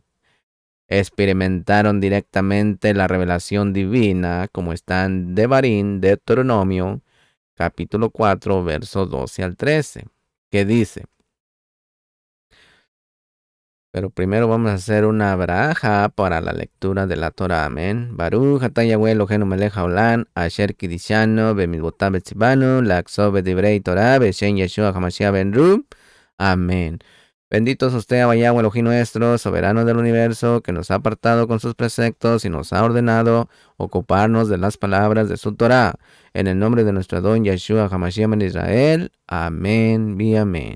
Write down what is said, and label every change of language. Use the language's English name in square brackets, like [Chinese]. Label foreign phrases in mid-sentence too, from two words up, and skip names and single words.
[Spanish] Experimentaron directamente la revelación divina, como está en Devarim, Deuteronomio, capítulo 4, verso 12 al 13, que dice: Pero primero vamos a hacer una baraja para la lectura de la Torah. Amén. [Hebrew] ברוך אתה יהוה אלוהינו מלך העולם, אשר קידשנו במצוותיו וציוונו, לעסוק בדברי תורה, בשם ישוע המשיח בן רו. [Spanish] Amén. Bendito es usted, Abba Yahweh Elohim nuestro, soberano del universo, que nos ha apartado con sus preceptos y nos ha ordenado ocuparnos de las palabras de su Torah. En el nombre de nuestro don Yeshua HaMashiach ben Israel. Amén y amén.